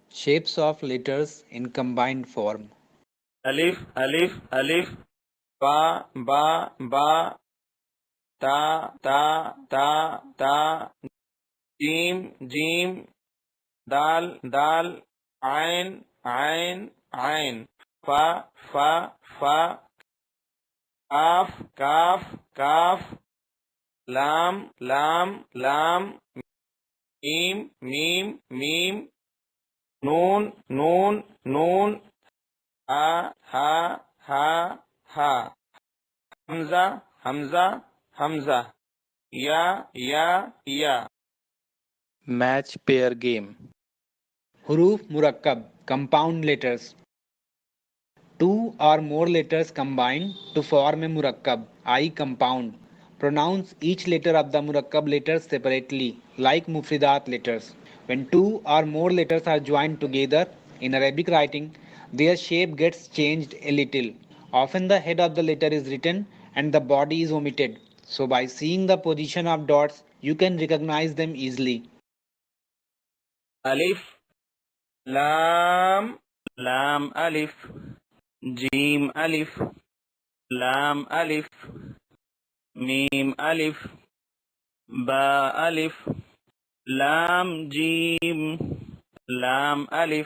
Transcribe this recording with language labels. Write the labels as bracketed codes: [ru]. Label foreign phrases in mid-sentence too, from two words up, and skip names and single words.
[en] Shapes of letters in combined form. [ar] ألف، ألف، ألف. باء، باء، باء. تاء، تاء، تاء، تاء. جيم، جيم. دال، دال. عين، عين، عين. فاء، فاء، فاء. كاف، كاف، كاف. لام، لام، لام. ميم، ميم، ميم. نون، نون، نون. هاء، هاء، هاء، هاء. همزة، همزة، همزة. ياء، ياء، ياء. [en] Match pair game. [ar] حروف مركبة, [en] compound letters. Two or more letters combine to form a murakkab, I compound. Pronounce each letter of the murakkab letters separately, like mufridat letters. When two or more letters are joined together in Arabic writing, their shape gets changed a little. Often the head of the letter is written and the body is omitted. So by seeing the position of dots, you can recognize them easily. [ar] ألف، لام، لام ألف. جيم ألف، لام ألف. ميم ألف، باء ألف. لام جيم، لام ألف.